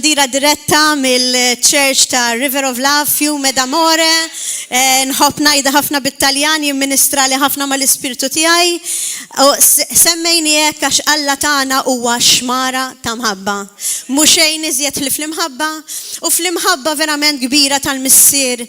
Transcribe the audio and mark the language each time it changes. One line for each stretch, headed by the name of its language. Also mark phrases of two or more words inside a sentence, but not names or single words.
Maltese: kbira diretta mill-Church ta' River of Love,
Italian: Fiume d'Amore.
Maltese: Nħobb ngħidha ħafna bit-Taljani, ministrali ħafna mal-Ispiritu tiegħi. Semmejni hekk għax Alla tagħna huwa xmara ta' mħabba. Mhux xejn iżjed li fl-imħabba u fl-imħabba verament kbira tal-Missier.